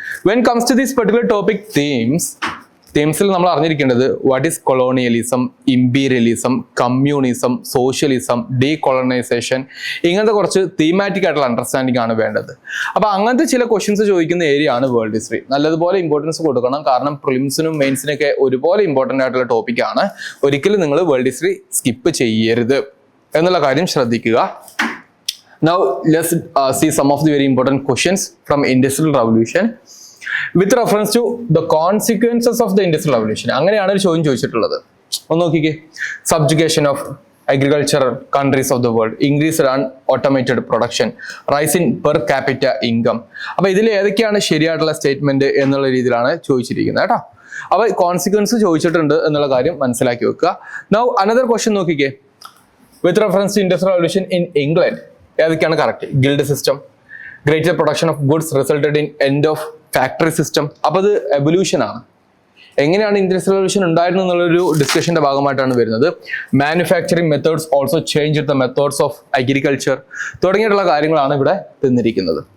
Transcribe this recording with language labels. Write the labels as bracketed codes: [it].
[en] when comes to this particular topic [ml] തീംസിൽ നമ്മൾ അറിഞ്ഞിരിക്കേണ്ടത് [en] what is [ml] colonialism, imperialism, communism, socialism, decolonisation, ഇങ്ങനത്തെ കുറച്ച് thematic ആയിട്ടുള്ള അണ്ടർസ്റ്റാൻഡിംഗ് ആണ് വേണ്ടത്. അപ്പൊ അങ്ങനത്തെ ചില ക്വസ്റ്റ്യൻസ് ചോദിക്കുന്ന ഏരിയ ആണ് വേൾഡ് ഹിസ്റ്ററി. നല്ലതുപോലെ ഇമ്പോർട്ടൻസ് കൊടുക്കണം, കാരണം പ്രിലിംസിനും മെയിൻസിനൊക്കെ ഒരുപോലെ ഇമ്പോർട്ടൻ്റ് ആയിട്ടുള്ള ടോപ്പിക്കാണ്. ഒരിക്കലും നിങ്ങൾ വേൾഡ് ഹിസ്റ്ററി സ്കിപ്പ് ചെയ്യരുത് എന്നുള്ള കാര്യം ശ്രദ്ധിക്കുക. [en] Now let's see some of the very important questions from Industrial Revolution with reference to the consequences of the Industrial Revolution. [ml] അങ്ങനെയാണ് ഒരു ചോദ്യം ചോദിച്ചിട്ടുള്ളത്. ഒന്ന് നോക്കിക്കേ. [en] Subjugation of agricultural countries of the world, increased and automated production, rise in per capita income. [ml] അപ്പൊ ഇതിൽ ഏതൊക്കെയാണ് ശരിയായിട്ടുള്ള സ്റ്റേറ്റ്മെന്റ് എന്നുള്ള രീതിയിലാണ് ചോദിച്ചിരിക്കുന്നത് കേട്ടോ. അപ്പൊ കോൺസിക്വൻസ് ചോദിച്ചിട്ടുണ്ട് എന്നുള്ള കാര്യം മനസ്സിലാക്കി വെക്കുക. [en] Now another question [ml] നോക്കിക്കേ. [en] With reference to Industrial Revolution in England, [ml] ഏതൊക്കെയാണ് correct? [en] Guild system, greater production of goods resulted in end of factory system. [ml] അപ്പോൾ അത് എവല്യൂഷൻ ആണ്. എങ്ങനെയാണ് ഇൻഡസ്ട്രിയൽ റവല്യൂഷൻ ഉണ്ടായിരുന്നത് എന്നുള്ളൊരു ഡിസ്കഷന്റെ ഭാഗമായിട്ടാണ് വരുന്നത്. [en] manufacturing methods also change the methods of agriculture [ml] തുടങ്ങിയിട്ടുള്ള കാര്യങ്ങളാണ് ഇവിടെ തന്നിരിക്കുന്നത്.